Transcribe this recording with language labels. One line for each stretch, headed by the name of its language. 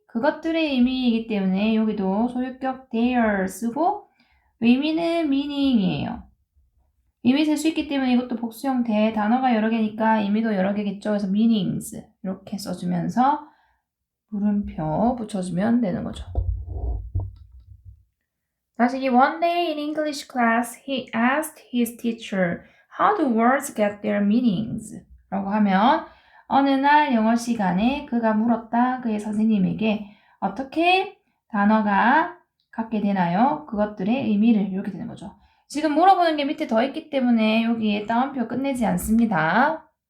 Korean: 그것들의 의미이기 때문에 여기도 소유격 their 쓰고 의미는 meaning이에요. 의미 셀 수 있기 때문에 이것도 복수 형태 단어가 여러 개니까 의미도 여러 개겠죠. 그래서 meanings 이렇게 써주면서 물음표 붙여주면 되는 거죠. 다시
English: one day in English class he asked his teacher how do words get their meanings?
Korean: 라고 하면 어느 날 영어 시간에 그가 물었다 그의 선생님에게 어떻게 단어가 갖게 되나요? 그것들의 의미를 이렇게 되는 거죠. 지금 물어보는 게 밑에 더 있기 때문에 여기에 따옴표 끝내지 않습니다.